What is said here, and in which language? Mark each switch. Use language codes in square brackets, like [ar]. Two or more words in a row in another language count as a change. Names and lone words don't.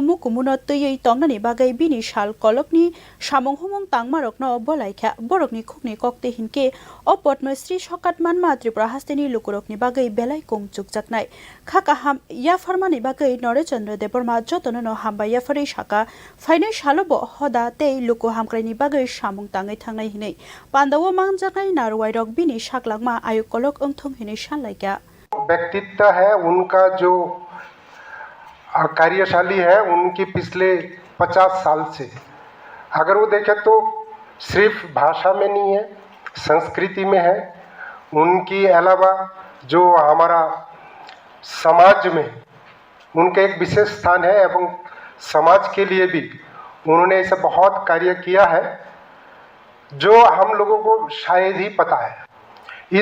[trp] मुकुमुनो तैयै तंगनानि बागै बिनि साल कलकनि सामुं हुमुं तांमारकनो बलाइखा बरकनि खुकनि कक्ते हिनके ओ पद्मश्री शकात मानमा त्रिपुरा हास्तेनि लुकुरकनि बागै बेलाय कुंचुक जाकनाय खाकाहाम याफारमानि बागै नरेश चंद्र देबबर्मा जतननो हामबा याफारै साका फाइनाय सालोबो हदा ते लुकु हामक्राइनि बागै सामुं ताङै थांनाय हिनै पान्दावो मांजानाय नारुवाइरक बिनि साकलांमा आयु कलक ओंथों हिनै सानलायगा [hi] व्यक्तित्व है उनका जो कार्यशाली है उनकी पिछले 50 साल से अगर वो देखें तो सिर्फ भाषा में नहीं है संस्कृति में है उनकी अलावा जो हमारा समाज में उनका एक विशेष स्थान है एवं समाज के लिए भी उन्होंने ऐसा बहुत कार्य किया है जो हम लोगों को शायद ही पता है।